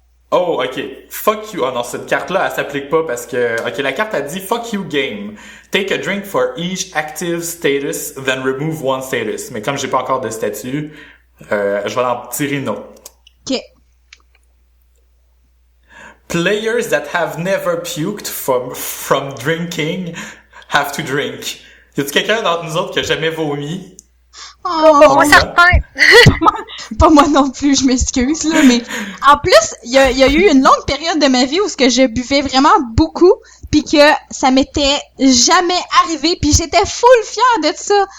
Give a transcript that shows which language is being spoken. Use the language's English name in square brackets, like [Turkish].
[English] Oh, ok. Fuck you. [French] Oh non, cette carte-là, elle s'applique pas parce que... Ok, la carte a dit [English] Fuck you game. Take a drink for each active status, then remove one status. [French] Mais comme j'ai pas encore de statut, je vais en tirer une autre. [English] Ok. Players that have never puked from drinking have to drink. [French] Y a-t-il quelqu'un d'entre nous autres qui a jamais vomi? Oh, Moi, certain. pas moi non plus, je m'excuse, là, mais en plus, il y a eu une longue période de ma vie où ce que je buvais vraiment beaucoup, puis que ça m'était jamais arrivé, puis j'étais full fière de ça.